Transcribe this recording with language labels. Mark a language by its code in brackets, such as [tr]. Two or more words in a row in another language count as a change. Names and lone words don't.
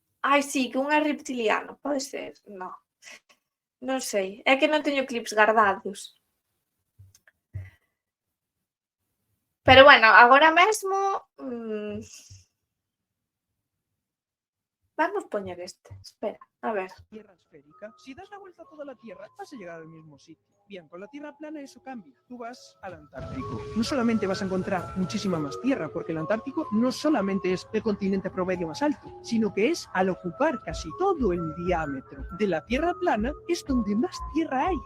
[gl] Ai, sí, que un é reptiliano, pode ser? Non sei, é que non teño clips gardados. [es] Pero bueno, [gl] agora mesmo vamos poñer este, espera, a ver. [es] Tierra esférica, si das la vuelta a toda la Tierra, vas a llegar al mismo sitio. Bien, con la Tierra plana eso cambia. Tú vas al Antártico. No solamente vas a encontrar muchísima más tierra, porque el Antártico no solamente es el continente promedio más alto, sino que es, al ocupar casi todo el diámetro de la Tierra plana, es donde más tierra hay.